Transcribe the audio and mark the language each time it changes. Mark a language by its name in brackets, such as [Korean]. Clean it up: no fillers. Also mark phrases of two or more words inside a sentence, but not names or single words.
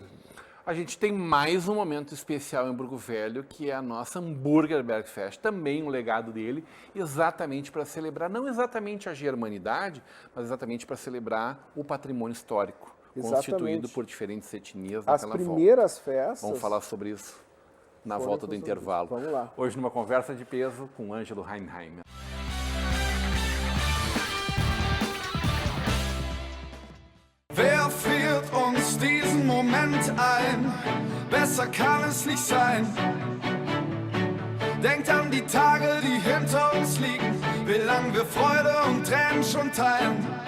[Portuguese] A gente tem mais um momento especial em Hamburgo Velho, que é a nossa Hamburger Bergfest, também um legado dele, exatamente para celebrar, não exatamente a germanidade, mas exatamente para celebrar o patrimônio histórico, constituído por diferentes etnias naquela volta. As primeiras festas... Vamos falar sobre isso na volta do intervalo. Vamos lá. Hoje numa conversa de peso com Ângelo Heinheimer. [German] Wer friert uns diesen Moment ein? Besser kann es nicht sein. Denkt an die Tage, die hinter uns liegen, wie lang wir Freude und Tränen schon teilen.